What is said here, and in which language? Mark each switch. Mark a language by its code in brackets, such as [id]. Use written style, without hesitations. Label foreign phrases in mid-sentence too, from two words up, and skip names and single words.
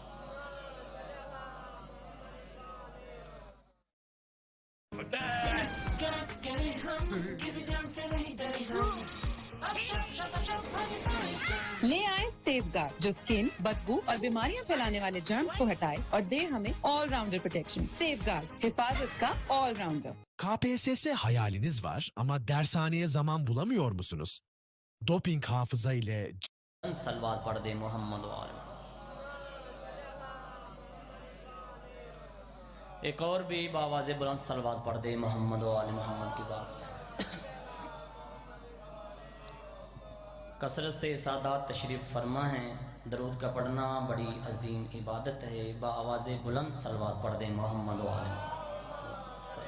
[ur] لے آئے سیف گارڈ جو سکن، بدبو اور بیماریاں پھیلانے والے جرمز کو ہٹائے اور دے ہمیں [en] all-rounder protection. [ur] سیف گارڈ، حفاظت کا [en] all-rounder. [tr] KPSS hayaliniz var ama dershaneye zaman bulamıyor musunuz? Doping hafıza ile [ur] صلوات پڑھ دیں محمد و آل محمد۔ ایک اور بھی بآواز بلند صلوات پڑھ دے محمد و آل محمد کی ذات۔ کثرت سے سادات تشریف فرما ہیں، درود کا پڑھنا بڑی عظیم عبادت ہے، بآواز بلند صلوات پڑھ دیں محمد و آل محمد۔